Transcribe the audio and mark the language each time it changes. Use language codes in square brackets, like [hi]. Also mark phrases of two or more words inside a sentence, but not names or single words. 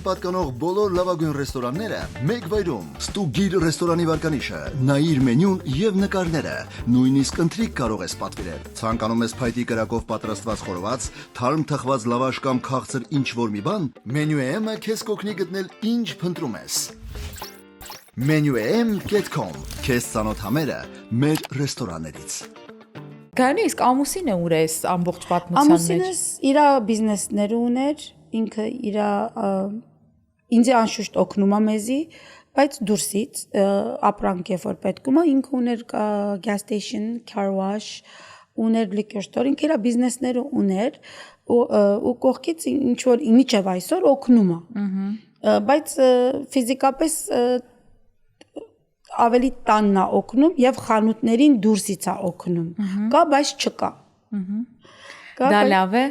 [hy] պատկանող բոլոր լավագույն ռեստորանները մեկ վայրում։ Ստուգիր ռեստորանի վարկանիշը, նայիր մենյուն եւ նկարները, նույնիսկ ընթրիք կարող ես պատվիրել։ Ցանկանում ես փայտի կրակով պատրաստված խորոված, թարմ թխված լավաշ կամ քաղցր ինչ-որ մի բան, Մենյու M-ը քեզ կօգնի գտնել ինչ փնտրում ես։ menuem.com Քեզ ծանոթ համերը մեր ռեստորաններից։ Գարնի իսկ ամուսինը ուր է ամբողջ պատմության մեջ։ Ամուսինս իր բիզնեսներ ուներ, ինքը իր ինձ անշուշտ օգնում է մեզի, բայց դուրսից ապրանք երբ որ պետքում է, ինքը ուներ [en] gas station, car wash, [hy] ուներ [en] liquor store, [hy] ինքը իր բիզնեսները ուներ, ու կողքից ինչ որ միջև այսօր օգնում է։ Բայց ֆիզիկապես ավելի տանն է օգնում եւ խանութներին դուրսից է օգնում։ Կա, բայց չկա։ Դա լավ է։